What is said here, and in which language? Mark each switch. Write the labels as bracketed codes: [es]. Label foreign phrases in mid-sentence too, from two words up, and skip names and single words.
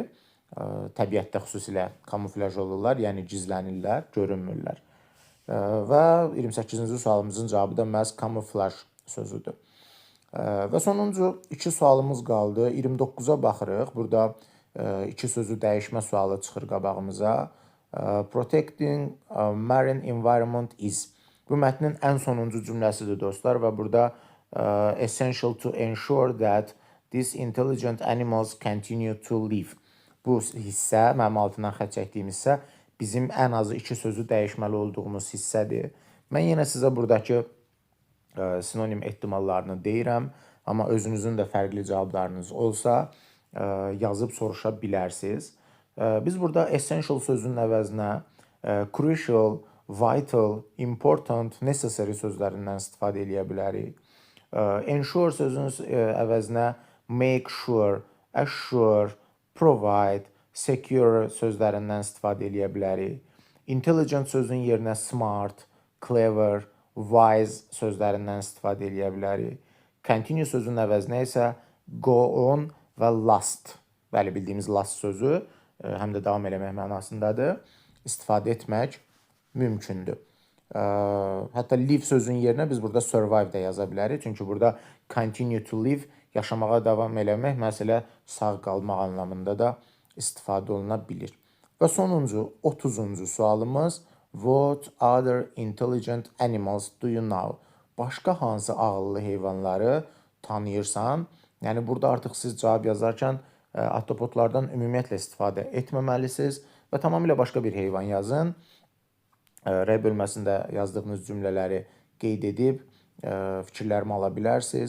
[az] Təbiətdə xüsusilə kamuflaj olurlar, yəni gizlənirlər, görünmürlər. Və 28-ci sualımızın cavabı da məhz kamuflaj sözüdür. Və sonuncu 2 sualımız qaldı. 29-a baxırıq. Burada 2 sözü dəyişmə sualı çıxır qabağımıza. [en] Protecting marine environment is. [az] Bu mətnin ən sonuncu cümləsidir dostlar və burada [en] essential to ensure that these intelligent animals continue to live. [az] Bu hissə, mənim altından xətt çəkdiyim hissə bizim ən azı 2 sözü dəyişməli olduğumuz hissədir. Mən yenə sizə buradakı sinonim ehtimallarını deyirəm, amma özünüzün də fərqli cavablarınız olsa yazıb soruşa bilərsiniz. Biz burada essential sözünün əvəzinə [en] crucial, vital, important, necessary [az] sözlərindən istifadə edə bilərik. Ensure sözünün əvəzinə [en] make sure, assure, provide, secure [az] sözlərindən istifadə edə bilərik. Intelligent sözünün yerinə [en] smart, clever, wise [az] sözlərindən istifadə edə bilərik. Continue sözünün əvəzinə isə [en] go on [az] və last. Bəli, bildiyimiz last sözü həm də davam eləmək mənasındadır. İstifadə etmək mümkündür. Hətta live sözünün yerinə biz burada survive də yaza bilərik. Çünki burada [en] continue to live, [az] yaşamağa davam eləmək, məsələ sağ qalmaq anlamında da istifadə oluna bilir. Və sonuncu 30-cu sualımız [en] what other intelligent animals do you know? [az] Başqa hansı ağıllı heyvanları tanıyırsan? Yəni burada artıq siz cavab yazarkən autopodlardan ümumiyyətlə istifadə etməməlisiniz və tamamilə başqa bir heyvan yazın. R bölməsində yazdığınız cümlələri qeyd edib fikirlərimi ala bilərsiniz.